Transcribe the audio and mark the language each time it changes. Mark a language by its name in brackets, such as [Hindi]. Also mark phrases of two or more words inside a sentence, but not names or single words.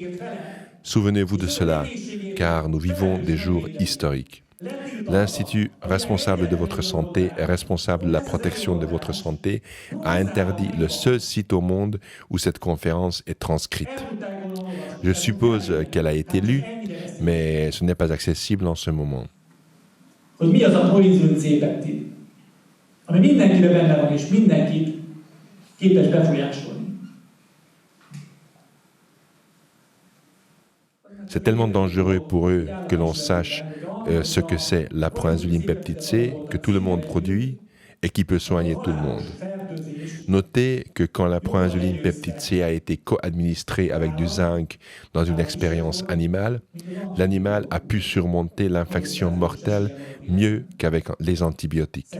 [French] Souvenez-vous de cela, car nous vivons des jours historiques. L'Institut responsable de votre santé et responsable de la protection de votre santé a interdit le seul site au monde où cette conférence est transcrite. Je suppose qu'elle a été lue, mais ce n'est pas accessible en ce moment. [Hungarian] Hogy mi az a proinzulin C-peptid, ami mindenkiben benne van, és mindenkit képes befolyásolni. [French] C'est tellement dangereux pour eux que l'on sache ce que c'est la proinsuline peptide C, que tout le monde produit, et qui peut soigner tout le monde. Notez que quand la proinsuline peptide C a été co-administrée avec du zinc dans une expérience animale, l'animal a pu surmonter l'infection mortelle mieux qu'avec les antibiotiques.